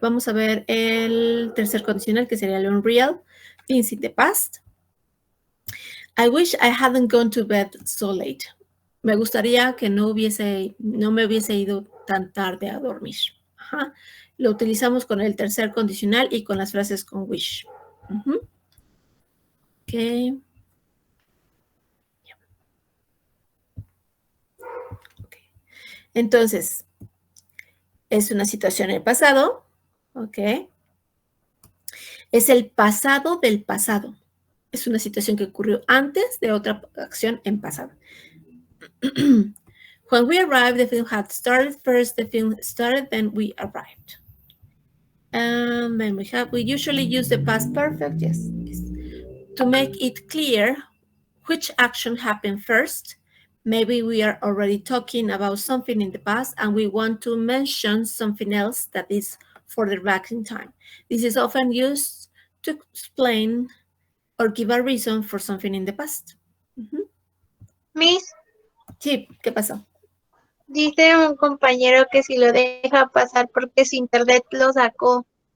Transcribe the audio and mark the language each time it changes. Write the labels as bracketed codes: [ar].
[es] Vamos a ver el tercer condicional, que sería el unreal. [en] Things in the past. I wish I hadn't gone to bed so late. [es] Me gustaría que no me hubiese ido tan tarde a dormir. Lo utilizamos con el tercer condicional y con las frases con wish. Ok. Entonces, es una situación en el pasado. Ok. Es el pasado del pasado. Es una situación que ocurrió antes de otra acción en pasado. [en] When we arrived, the film had started. First, the film started, then we arrived. Then we usually use the past perfect, yes, to make it clear which action happened first. Maybe we are already talking about something in the past and we want to mention something else that is further back in time. This is often used to explain or give a reason for something in the past. Miss, [es] Sí, ¿qué pasó? dice un compañero que si lo deja pasar porque su internet lo sacó.